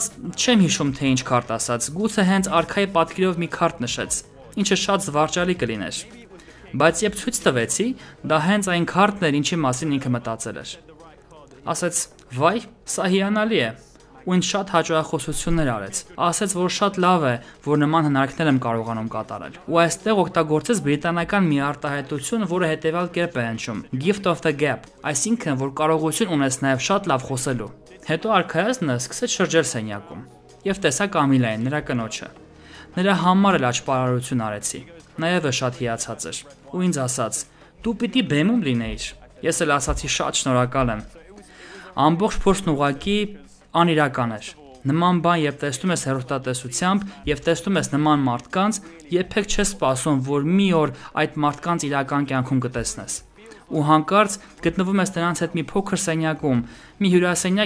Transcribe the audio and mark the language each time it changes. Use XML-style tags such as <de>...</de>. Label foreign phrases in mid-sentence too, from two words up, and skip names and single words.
<hy>«Չեմ հիշում թե ինչ քարտ ասաց, գուցե հենց արքայի պատկերով մի քարտ նշեց, ինչը շատ զվարճալի կլիներ»։ Բայց երբ ցույց տվեցի, դա հենց այն քարտն էր, ինչի մասին ինքը մտածել էր։ Ասաց. «Վայ, սա հիանալի է»։ Ու ինձ շատ հաճախոսություններ արեց։ Ասաց, որ շատ լավ է, որ նման հնարքներ եմ կարողանում կատարել։ Ու այստեղ օգտագործեց բրիտանական մի արտահայտություն, որը հետևյալ կերպ է հնչում.</hy> <en>Gift of the gap,</en> <hy>այսինքն, որ կարողություն ունես նաև շատ լավ խոսելու։ Հետո արքայազնը սկսեց շրջել սենյակում եւ տեսա Կամիլային, նրա կնոջը։ Նրա համար էլ աճպարարություն արեցի։ Նա եւս շատ հիացած էր։ Ու ինձ ասաց. «Դու պիտի բեմում լինեիր»։ Ես էլ ասացի. «Շատ շնորհակալ եմ»։ Ամբողջ փորձն ուղղակի անիրական էր։ Նման բան, երբ տեսնում ես հեռուստատեսությամբ եւ տեսնում ես նման մարդկանց, երբեք չես սպասում, որ մի օր այդ մարդկանց իրական կյանքում կտեսնես։ Ու հանկարծ գտնվում ես նրանց հետ մի փոքր սենյակում, մի հյուրասենյակ</hy>